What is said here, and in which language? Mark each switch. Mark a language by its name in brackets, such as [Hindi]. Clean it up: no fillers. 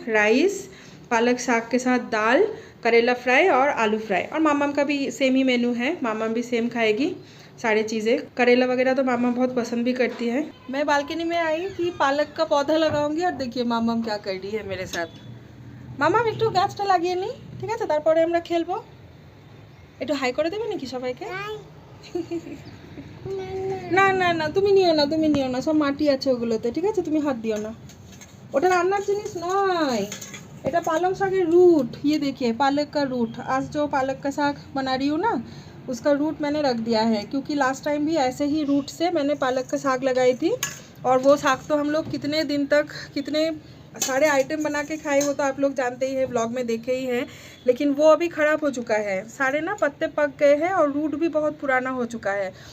[Hindi] Rice, पालक साग के साथ दाल, करेला फ्राई और आलू फ्राई। और मामा का भी सेम ही मेनू है, मामा भी सेम खाएगी सारी चीज़ें। करेला वगैरह तो मामा बहुत पसंद भी करती है। मैं बालकनी में आई कि पालक का पौधा लगाऊंगी, और देखिए मामा क्या कर रही है मेरे साथ। [Bangla] मामा একটু গাছটা লাগিয়ে নি, ঠিক আছে, তারপরে আমরা খেলবো। একটু হাই করে দেবে নাকি সবাইকে? না না না, তুমি নিও না, তুমি নিও না, সব মাটি আছে ওগুলোতে, ঠিক আছে, তুমি হাত দিও না। ওটা রান্নার জিনিস নয়, এটা পালং শাকের रूट। [Hindi] ये देखिए पालक का रूट। आज जो पालक का साग बना रही हूँ ना, उसका रूट मैंने रख दिया है, क्योंकि लास्ट टाइम भी ऐसे ही रूट से मैंने पालक का साग लगाई थी। और वो साग तो हम लोग कितने दिन तक कितने सारे आइटम बना के खाए, वो तो आप लोग जानते ही हैं, व्लॉग में देखे ही हैं। लेकिन वो अभी ख़राब हो चुका है, सारे ना पत्ते पक गए हैं और रूट भी बहुत पुराना हो चुका है।